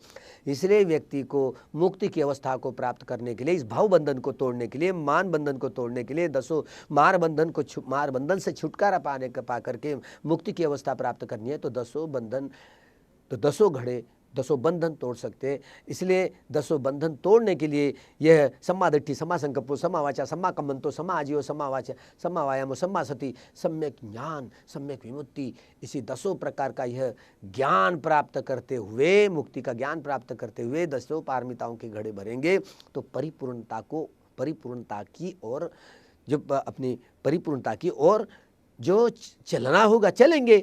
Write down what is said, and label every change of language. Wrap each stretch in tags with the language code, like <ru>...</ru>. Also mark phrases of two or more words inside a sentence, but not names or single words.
<hi>इसलिए व्यक्ति को मुक्ति की अवस्था को प्राप्त करने के लिए, इस भाव बंधन को तोड़ने के लिए, मान बंधन को तोड़ने के लिए, 10 मार बंधन से छुटकारा पा करके मुक्ति की अवस्था प्राप्त करनी है, तो 10 घड़े, 10 बंधन तोड़ सकते हैं। इसलिए 10 बंधन तोड़ने के लिए यह</hi> <pi>सम्मा दृष्टि, सम्मा संकल्पो, सम्मा वाचा, सम्मा कम्मंतो, सम्मा आजीव, सम्मा वाचा, सम्मा वायामो, सम्मा सति,</pi> <hi>सम्यक ज्ञान, सम्यक विमुक्ति, इसी 10 प्रकार का यह ज्ञान प्राप्त करते हुए, मुक्ति का ज्ञान प्राप्त करते हुए 10 पारमिताओं के घड़े भरेंगे तो परिपूर्णता की ओर, जो अपनी परिपूर्णता की ओर जो चलना होगा, चलेंगे।</hi>